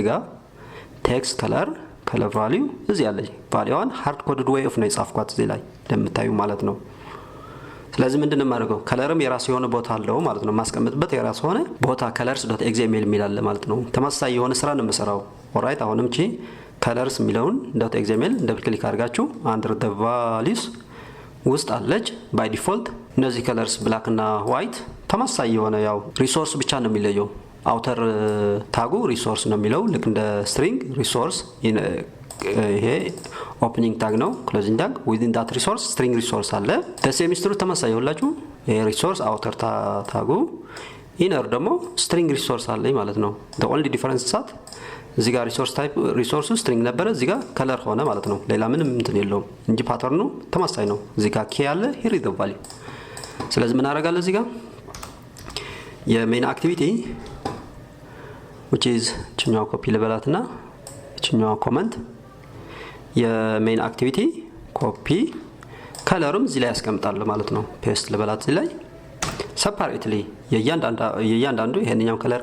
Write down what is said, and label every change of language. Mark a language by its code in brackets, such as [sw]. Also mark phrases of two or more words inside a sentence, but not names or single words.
[am] ጋር [en] text color value [am] እዚህ አለኝ ቫልዩዋን [en] hard coded way of [am] ነው የጻፍኳት እዚህ ላይ እንደምታዩ ማለት ነው። ስለዚህ ምንድነው የማደርገው ከለርም የራሱ የሆነ ቦታ አለው ማለት ነው። ማስቀመጥበት የራሱ ሆነ ቦታ colors.xml የሚላል ማለት ነው። ተመሳሳይ የሆነ ስራ ነው የምሰራው። ኦልራይት አሁንም እቺ colors የሚለውን .xml [en] double click [am] አድርጋችሁ [en] under the values [am] ውስጥ አለች [en] by default [am] እነዚህ colors ብላክ እና ዋይት ተመሳሳይ የሆነ ያው ሪሶርስ ብቻ ነው የሚለየው። [en] outer tag resource [am] ነው የሚለው ልክ እንደ [en] string resource [am] ይሄ [en] opening tag [am] ነው [en] closing tag within that resource string resource [am] አለ ተሰሚስትሩ ተመሳሳይ ይሁንላችሁ ይሄ [en] resource outer tag [am] ኢነር ደግሞ [en] string resource [am] አለ ማለት ነው። [en] the only difference is that [am] እዚህ ጋር [en] resource type resource string [am] ነበረ እዚህ ጋር ከለር ሆነ ማለት ነው። ሌላ ምንም እንትን የለውም እንጂ ፓተርኑ ተመሳሳይ ነው። እዚህ ጋር ኬ አለ [en] here is the value። [am] ስለዚህ ምን አደርጋለሁ እዚህ ጋር [en] main activity which is [am] ችኛው ኮፒ ልበላትና ችኛው ኮመንት [en] main activity copy [am] ከለርም እዚህ ላይ ያስቀምጣል ማለት ነው። ፔስት ልበላት እዚህ ላይ ሰፓሬትሊ የእያንዳንዱ ይሄንኛው ከለር